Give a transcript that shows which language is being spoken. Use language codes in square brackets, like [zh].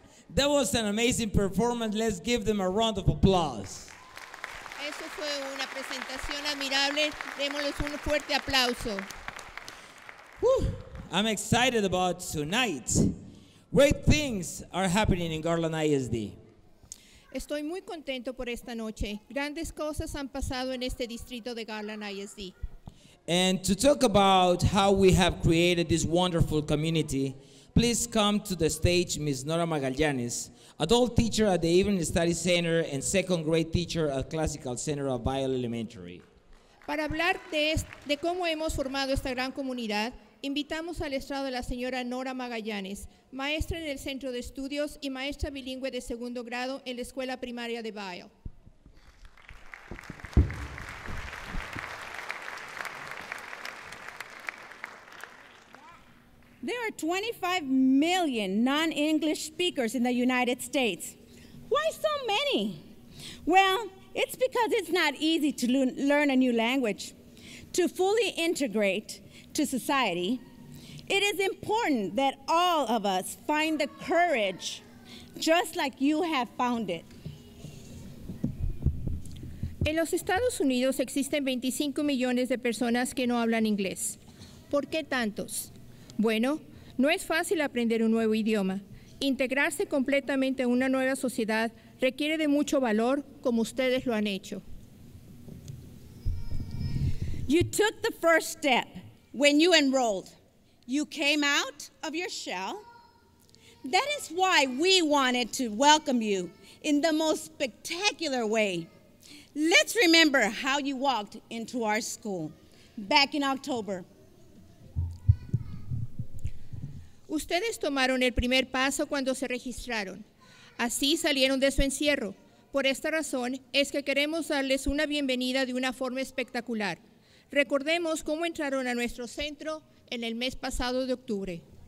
[en] That was an amazing performance. Let's give them a round of applause. [es] Eso fue una presentación admirable. Démosles un fuerte aplauso. Whew. [en] I'm excited about tonight. Great things are happening in Garland ISD. [es] Estoy muy contento por esta noche. Grandes cosas han pasado en este distrito de Garland ISD. [en] And to talk about how we have created this wonderful community, please come to the stage Ms. Nora Magallanes, adult teacher at the Evening Study Center and second grade teacher at Classical Center of Viola Elementary. [es] Para hablar de cómo hemos formado esta gran comunidad, invitamos al estrado a la señora Nora Magallanes, maestra en el Centro de Estudios y maestra bilingüe de segundo grado en la Escuela Primaria de Viola. [en] There are 25 million non-English speakers in the United States. Why so many? Well, it's because it's not easy to learn a new language. To fully integrate to society, it is important that all of us find the courage, just like you have found it. [es] En los Estados Unidos existen 25 millones de personas que no hablan inglés. ¿Por qué tantos? Bueno, no es fácil aprender un nuevo idioma. Integrarse completamente en una nueva sociedad requiere de mucho valor, como ustedes lo han hecho. [en] You took the first step when you enrolled. You came out of your shell. That is why we wanted to welcome you in the most spectacular way. Let's remember how you walked into our school back in October. [es] Ustedes tomaron el primer paso cuando se registraron. Así salieron de su encierro. Por esta razón es que queremos darles una bienvenida de una forma espectacular. Recordemos cómo entraron a nuestro centro en el mes pasado de octubre.